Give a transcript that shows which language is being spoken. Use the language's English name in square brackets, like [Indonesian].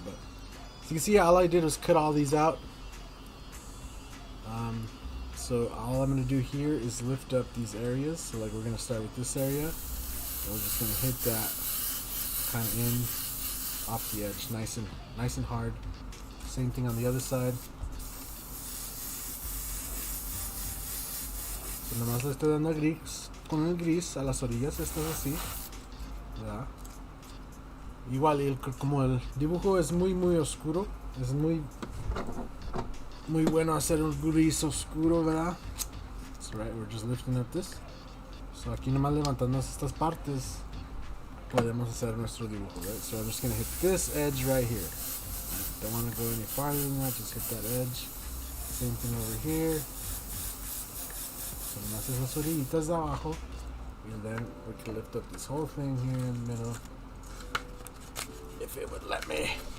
[English] But so you can see, all I did was cut all these out. So all I'm gonna do here is lift up these areas. So like we're gonna start with this area, and we're just gonna hit that kind of in off the edge, nice and hard. Same thing on the other side. [Spanish] So nomás le estoy dando gris con el gris a las orillas estas así, ¿verdad? Igual, como el dibujo es muy oscuro, es muy bueno hacer un gris oscuro, ¿verdad? [English] That's right, we're just lifting up this. [Spanish] So aquí nomás levantando estas partes podemos hacer nuestro dibujo, right? [English] So I'm just going to hit this edge right here. Don't want to go any farther than that, just hit that edge. Same thing over here. So [Spanish] nomás esas orillitas de abajo. [English] And then we can lift up this whole thing here in the middle. If it would let me.